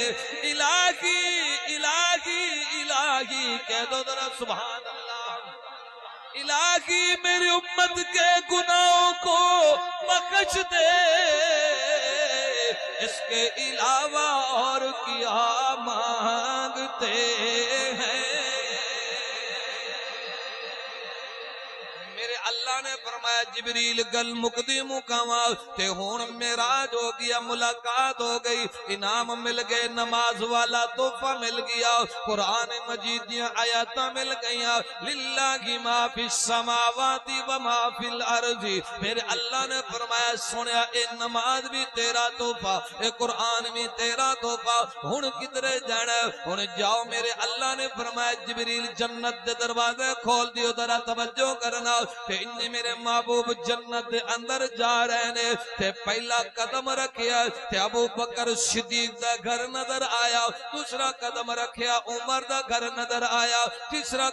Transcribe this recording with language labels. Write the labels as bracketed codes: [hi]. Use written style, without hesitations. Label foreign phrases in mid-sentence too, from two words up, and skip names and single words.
[ur] الٰہی الٰہی الٰہی کہہ دو ذرا [ar] سبحان الله. [ur] الٰہی میری امت کے گناہوں کو بخش دے اس کے علاوہ اور کیا مانگتے ہیں. [pa] اللہ نے فرمایا جبریل گل مکدی مکاوا تے ہن معراج ہو گیا ملاقات ہو گئی انعام مل گئے نماز والا تحفہ مل گیا قرآن مجید دی آیتاں مل گئیاں [ar] لله ما في السماوات وما في الأرض. [pa] میرے اللہ نے فرمایا سنیا اے نماز بھی تیرا تحفہ اے قرآن بھی تیرا تحفہ ہن کدھرے جانا ہن جاؤ. میرے اللہ نے فرمایا جبریل جنت دے دروازے کھول دیو ذرا توجہ کرنا تے اِنے میرے محبوب جنت دے اندر جا رہے نے تے پہلا قدم رکھیا تے ابوبکر صدیق دا گھر نظر آیا دوسرا قدم رکھیا عمر دا گھر نظر آیا تیسرا